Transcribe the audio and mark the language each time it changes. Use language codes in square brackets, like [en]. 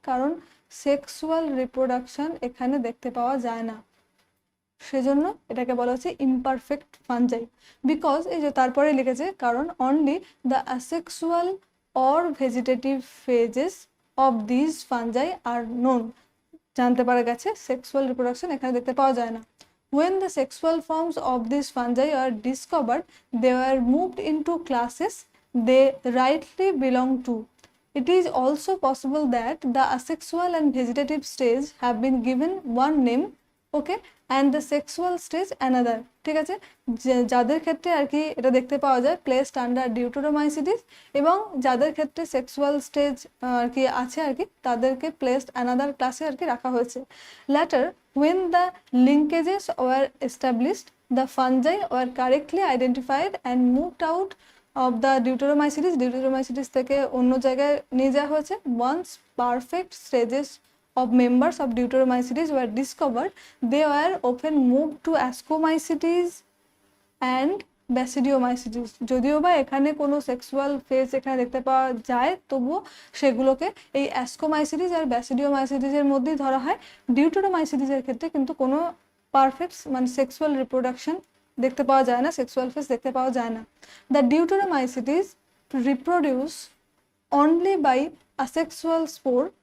[bn] কারণ sexual reproduction এখানে দেখতে পাওয়া যায় না, সেজন্য এটাকে বলা হচ্ছে ইমপারফেক্ট ফানজাই। [en] because [bn] এই যে তারপরে লিখেছে, কারণ [en] Only the asexual or vegetative phases of this fungi are known. [bn] জানতে পারা গেছে সেক্সুয়াল রিপ্রোডাকশন এখানে দেখতে পাওয়া যায় না। [en] When the sexual forms of these fungi are discovered, they were moved into classes they rightly belong to. It is also possible that the asexual and vegetative stage have been given one name, okay, and the sexual stage another। [bn] ঠিক আছে, যাদের ক্ষেত্রে আর কি এটা দেখতে পাওয়া যায় [en] placed under deuteromycetes, [bn] এবং যাদের ক্ষেত্রে সেক্সুয়াল স্টেজ আর কি আছে আর কি, তাদেরকে প্লেসড অ্যানাদার ক্লাসে আর কি রাখা হয়েছে। [en] later when the linkages were established, the fungi were correctly identified and moved out of the deuteromycetes [bn] থেকে অন্য জায়গায় নিয়ে যাওয়া হয়েছে। [en] once perfect stages of members of deuteromycetes were discovered, they were often moved to ascomycetes and basidiomycetes. [bn] যদিও বা এখানে কোনো সেক্সুয়াল ফেজ এখানে দেখতে পাওয়া যায়, তবুও সেগুলোকে এই অ্যাসকোমাইসিটিস আর ব্যাসিডিওমাইসিটিসের মধ্যেই ধরা হয়। ডিউটেরোমাইসিটিসের ক্ষেত্রে কিন্তু কোনো পারফেক্ট মানে সেক্সুয়াল রিপ্রোডাকশন দেখতে পাওয়া যায় না, সেক্সুয়াল ফেজ দেখতে পাওয়া যায় না। [en] The deuteromycetes reproduce only by asexual spore.